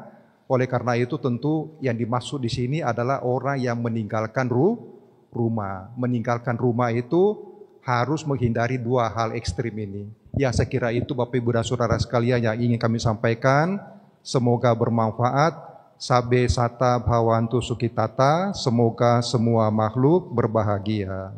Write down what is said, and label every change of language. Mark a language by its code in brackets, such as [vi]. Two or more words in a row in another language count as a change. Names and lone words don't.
[id] Oleh karena itu tentu yang dimaksud di sini adalah orang yang meninggalkan rumah. Meninggalkan rumah itu harus menghindari dua hal ekstrim ini. Ya saya kira itu Bapak Ibu dan Saudara sekalian yang ingin kami sampaikan. Semoga bermanfaat. [pi] Sabe sata bhavantu sukitata. [id] Semoga semua makhluk berbahagia.